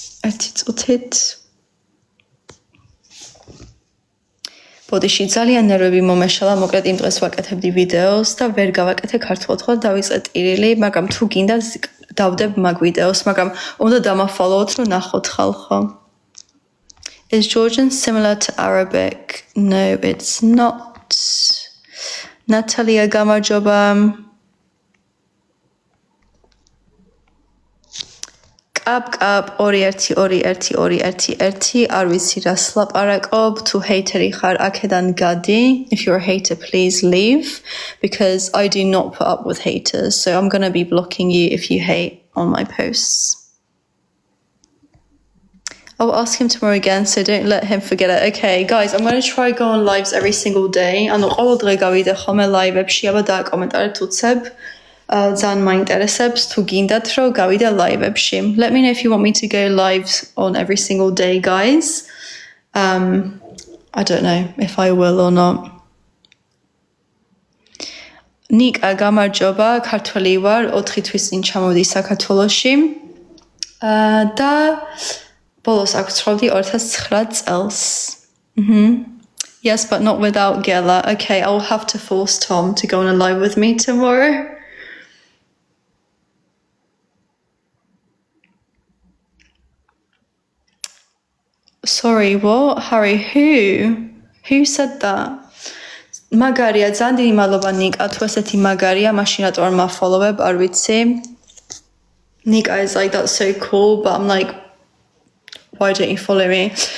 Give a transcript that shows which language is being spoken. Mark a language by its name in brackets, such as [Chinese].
[Georgian] 1 წუთით ბოდიში ძალიან ნერვები მომეშალა, მოკლედ იმ დღეს ვაკეთებდი ვიდეოს და ვერ გავაკეთე ქართულად, ხო დავიწყე ტირილი, მაგრამ თუ გინდა დავდებ მაგ ვიდეოს, მაგრამ უნდა დამაფოლოვოთ, რომ ნახოთ ხალხო. [English] Is Georgian similar to Arabic? No, it's not. [Georgian] Natalia გამარჯობა. Up 2121211 არ ვიცი რას ლაპარაკობ თუ ჰეიტერი ხარ აქედან გადი. [English] If you're a hater, please leave because I do not put up with haters. So I'm going to be blocking you if you hate on my posts. I'll ask him tomorrow again, so don't let him forget it. Okay, guys, I'm going to try go on lives every single day. [Georgian] ანუ ყოველ დღე გავიდე ხოლმე live-ებში, აბა დააკომენტარეთ უცებ. ძალიან მაინტერესებს თუ გინდათ რომ გავიდე live-ებში. [English] Let me know if you want me to go live on every single day, guys. I don't know if I will or not. [Georgian] Nика, გამარჯობა, ქართველი ვარ, 4 თვის წინ ჩამოვიდი საქართველოში. და ბოლოს აქ ვცხოვრობდი 2009 წელს. [English] Yes, but not without Gela. Okay, I'll have to force Tom to go on a live with me tomorrow. Sorry, what? Harry, who? Who said that? [Georgian] Magaria, ძალიან დიდი მადლობა ნიკა, თუ ესეთი მაგარია, მაშინ რატო არ მაფოლოვებ, არ ვიცი. [English] Nika is like, that's so cool, but I'm like, why don't you follow me?